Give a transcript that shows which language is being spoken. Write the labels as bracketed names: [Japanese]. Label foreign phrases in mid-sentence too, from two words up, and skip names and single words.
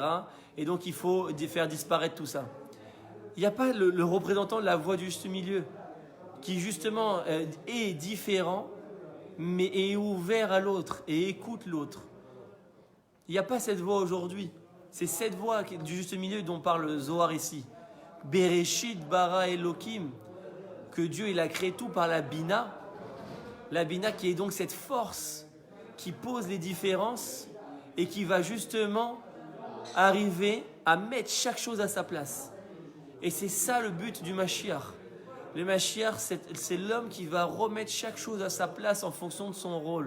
[French] Et donc, il faut faire disparaître tout ça. Il n'y a pas le représentant de la voix du juste milieu qui, justement, est différent, mais est ouvert à l'autre et écoute l'autre. Il n'y a pas cette voix aujourd'hui. C'est cette voix du juste milieu dont parle Zohar ici. [Hebrew] בראשית ברא אלהים, [French] que Dieu il a créé tout par la Bina. La Bina qui est donc cette force qui pose les différences et qui va justement arriver à mettre chaque chose à sa place. Et c'est ça le but du Mashiach. Le Mashiach, c'est l'homme qui va remettre chaque chose à sa place en fonction de son rôle.